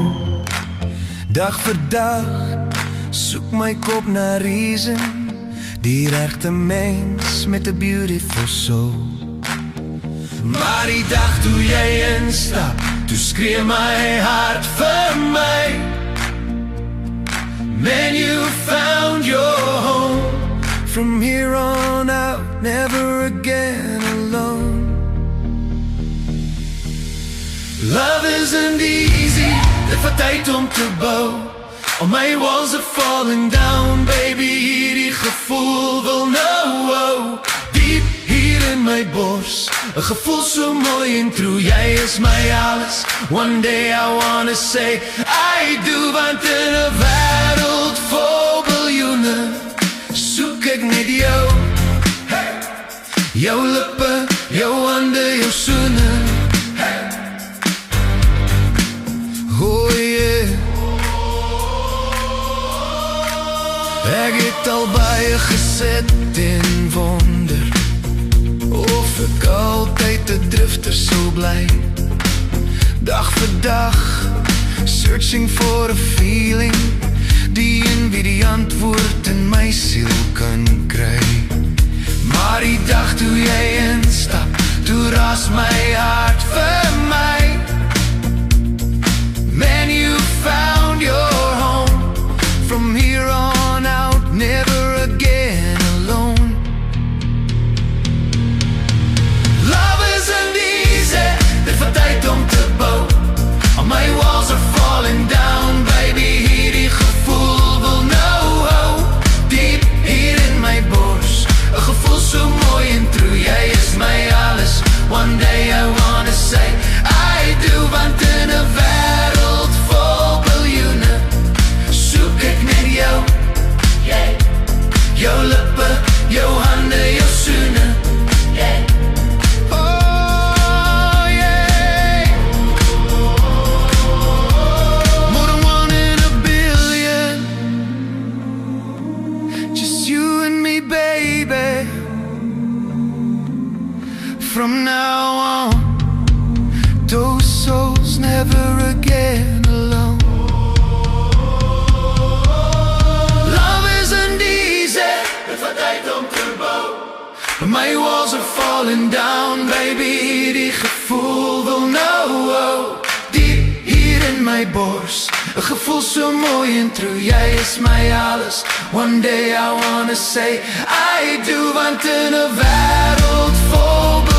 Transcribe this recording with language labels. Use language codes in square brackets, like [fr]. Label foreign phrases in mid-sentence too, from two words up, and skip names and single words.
[af] Dag vir dag soek my kop na reason, die regte mens met 'n [en] beautiful soul. [af] Maar die dag toe jy instap, toe skree my hart vir my. Man, [en] you found your home. From here on out, never again alone. Love isn't easy, [af] dit vat tyd om te bou. [en] All my walls are falling down, baby, [af] hierdie gevoel wil nou. Diep hier in my bors, 'n gevoel so mooi en true. Jy is my alles, [en] one day I wanna say I do. [af] Want in 'n wêreld vol biljoene soek ek net jou. Hey! Jou lippe, jou hande, jou soene. Hey! Oh yeah. Ek het al baie gesit en wonder of ek altyd 'n drifter sou bly. Dag vir dag, [en] searching for a feeling, [af] die in wie die antwoord in my siel kan kry. Maar die dag toe jy instap, toe ras my hart vir my. Man, [en] you found your home. From here on out, never again alone. Love isn't easy, [af] dit vat tyd om te bou. [en] All my walls are falling down, baby, [af] hierdie gevoel wil nou. Diep hier in my bors, 'n gevoel so mooi en true. Jy is my alles, [en] one day I wanna say I do. [af] Want in 'n wêreld vol biljoene soek ek net jou. Yeah. Jou lippe, jou hande, jou soene. Yeah. Oh yeah. [en] More than one in a billion, just you and me, baby. From now on, those souls never again alone. Love isn't easy, [af] dit vat tyd om te bou. [en] My walls are falling down, baby, [af] die gevoel wil nou. Diep hier in my bors, 'n gevoel so mooi en true. Jy is my alles, [en] one day I wanna say I do. [af] Want in 'n wêreld vol